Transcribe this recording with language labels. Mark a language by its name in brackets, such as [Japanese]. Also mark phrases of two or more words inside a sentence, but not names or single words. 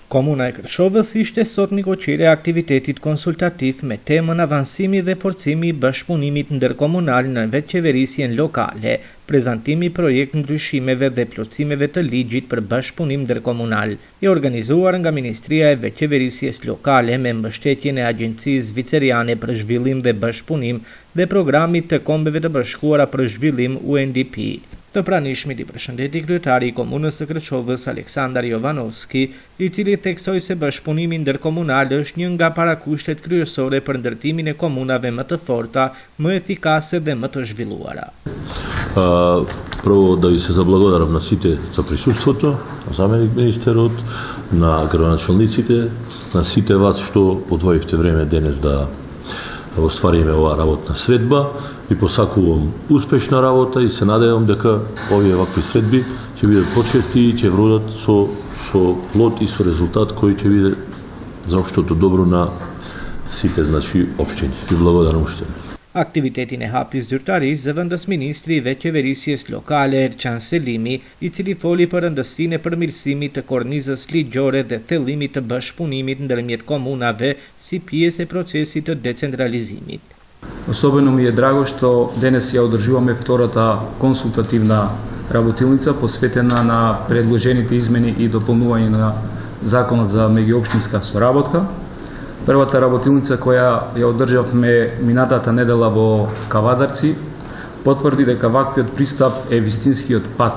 [Albanian] Komuna e Kërçovës ishte sot një koqire e aktivitetit konsultativ me temën avansimi dhe forcimi i bashkëpunimit ndërkomunal në vetëqeverisjen lokale, prezantimi projekt ndryshimeve dhe plotësimeve të ligjit për bashkëpunim ndërkomunal, i organizuar nga Ministria e Vetëqeverisjes Lokale me mbështetjen e Agjencisë Zviceriane për Zhvillim dhe Bashkëpunim dhe Programit të Kombeve të Bashkuara për Zhvillim UNDP. Të pranishmit i përshëndeti kryetari i Komunës së Kërçovës Aleksandar Jovanovski, i cili theksoi se bashkëpunimi ndërkomunal është një nga parakushtet kryesore për ndërtimin e komunave më të forta, më efikase dhe më të zhvilluara. [Macedonian] Prvo да ви се заблагодарам на сите за присуството, на заменик министерот, на градоначалниците, на сите вас што одвоивте време денес да оствариме оваа работна средба и посакувам успешна работа и се надевам дека овие вакви средби ќе бидат почести и ќе вродат со плод и со резултат кој ќе биде за општото добро на сите општини. Ви благодарам уште. [Albanian] Aktivitetin e hapi zyrtarisë zëvendës ministri i Vetëqeverisjes Lokale Erçan Selimi, i cili foli për rëndësinë e përmirësimit të kornizës ligjore dhe thellimit të bashkëpunimit ndërmjet komunave si pjesë e procesit të decentralizimit. [Macedonian] Особено ми е драго што денес ја одржуваме втората консултативна работилница посветена на предложените измени и дополнување на Законот за меѓуопштинска соработка. Првата работилница која ја одржавме минатата недела во Кавадарци потврди дека ваквиот пристап е вистинскиот пат.